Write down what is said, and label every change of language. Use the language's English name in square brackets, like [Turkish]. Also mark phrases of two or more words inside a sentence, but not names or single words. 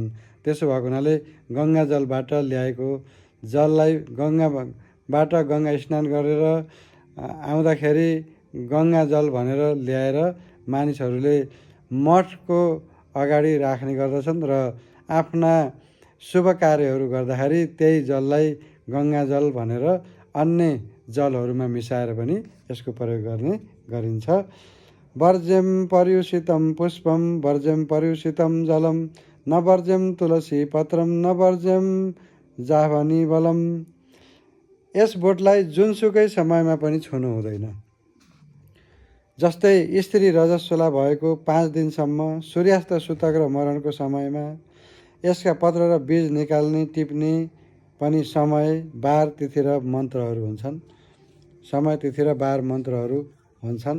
[Nepali] त्यसो भएको हुनाले गङ्गा जलबाट ल्याएको जललाई गङ्गा स्नान गरेर आउँदाखेरि गङ्गा जल भनेर ल्याएर मानिसहरूले मठको अगाडि राख्ने गर्दछन् र आफ्ना शुभ कार्यहरू गर्दाखेरि त्यही जललाई गङ्गा जल भनेर अन्य जलहरूमा मिसाएर पनि यसको प्रयोग गर्ने गरिन्छ। [Sanskrit] वर्ज्यं पर्युषितं पुष्पं वर्ज्यं पर्युषितं जलं न वर्ज्यं तुलसी पत्रं न वर्ज्यं जाभनी बलम। [Nepali] यस बोटलाई जुनसुकै समयमा पनि छुनु हुँदैन। जस्तै स्त्री रजस्वला भएको 5 दिनसम्म, सूर्यास्त, सुतक र मरणको समयमा। यसका पत्र र बीज निकाल्ने टिप्ने पनि समय, बार, तिथि र मन्त्रहरू हुन्छन्।